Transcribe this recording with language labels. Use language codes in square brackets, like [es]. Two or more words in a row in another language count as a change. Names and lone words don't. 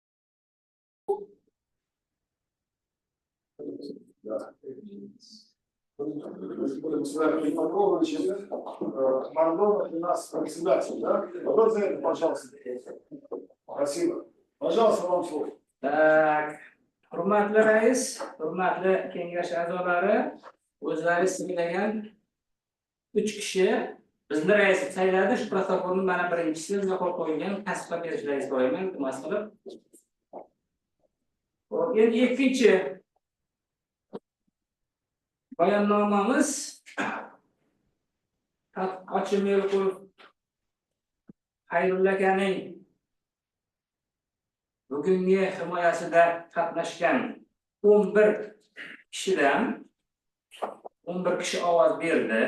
[ru] Да. Будем с вами Петрович, Мордонов у нас председатель, да? Вот за это, пожалуйста. Спасибо. Пожалуйста, вам слово. Так, [uz] hurmatli rais, hurmatli kengash a'zolari, o'zlari singlagan 3 kishi bizni rais sayladi. Shu protokolni mana birinchisi bizga qo'l qo'ygan tasdiqlab berishlaringizni so'rayman, iltimos qilib. Hop, endi ikkinchi bayonnomamiz Tadqiqotchi Meliqulov Xayrulla akaning bugungi himoyasida qatnashgan 11 kishidan 11 kishi ovoz berdi.